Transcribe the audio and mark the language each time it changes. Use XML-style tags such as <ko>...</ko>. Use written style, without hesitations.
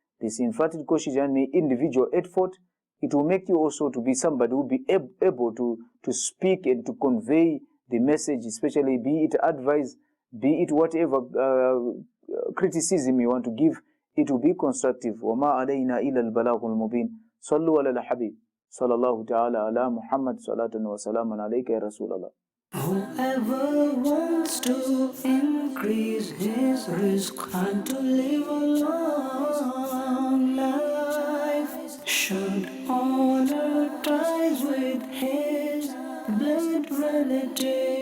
<en>This infrared koshish and individual effort. It will make you also to be somebody who will be able to speak and to convey the message, especially be it advice, be it whatever criticism you want to give, it will be constructive.</en> <ar>وَمَا عَلَيْنَا إِلَى الْبَلَاغُ الْمُبِينَ صَلُّوا عَلَى الْحَبِيبِ صلى الله تعالى على محمد صلاة وسلاما عليك يا رسول الله.</ar> <en>Whoever wants to increase his risk and to live a long life should honor ties with his blood relatives.</en>